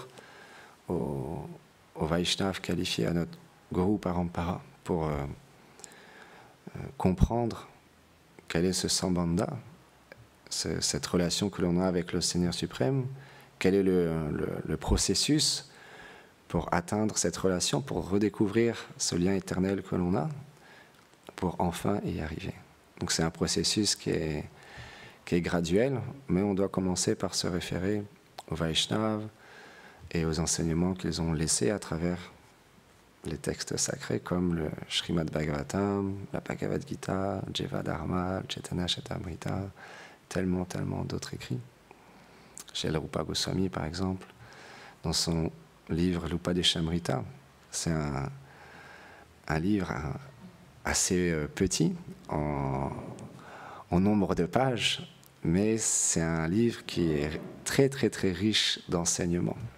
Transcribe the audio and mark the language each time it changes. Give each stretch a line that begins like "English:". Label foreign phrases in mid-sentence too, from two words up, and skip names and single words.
French: au Vaishnav qualifié à notre Guru Parampara pour comprendre quel est ce Sambandha, cette relation que l'on a avec le Seigneur suprême, quel est le processus pour atteindre cette relation, pour redécouvrir ce lien éternel que l'on a, pour enfin y arriver. Donc c'est un processus qui est graduel, mais on doit commencer par se référer aux Vaishnavas et aux enseignements qu'ils ont laissés à travers les textes sacrés comme le Srimad Bhagavatam, la Bhagavad Gita, Jeva Dharma, Chaitanya Charitamrita, tellement d'autres écrits. Chez le Rupa Goswami, par exemple, dans son livre l'Upadeshamrita, c'est un livre assez petit en nombre de pages, mais c'est un livre qui est très riche d'enseignements.